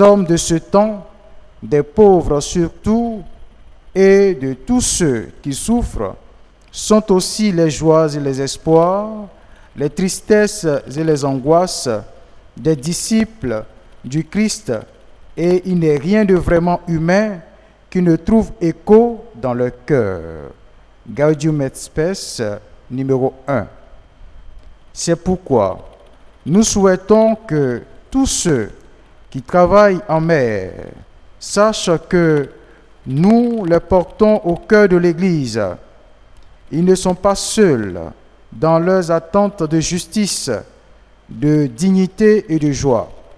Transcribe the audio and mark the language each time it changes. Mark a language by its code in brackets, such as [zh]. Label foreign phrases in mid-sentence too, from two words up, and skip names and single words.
[fr] hommes de ce temps, des pauvres surtout, et de tous ceux qui souffrent, sont aussi les joies et les espoirs, les tristesses et les angoisses des disciples du Christ, et il n'est rien de vraiment humain qui ne trouve écho dans leur cœur. Gaudium et Spes, numéro 1. C'est pourquoi nous souhaitons que tous ceux qui travaillent en mer sachent que nous les portons au cœur de l'Église. Ils ne sont pas seuls dans leurs attentes de justice, de dignité et de joie.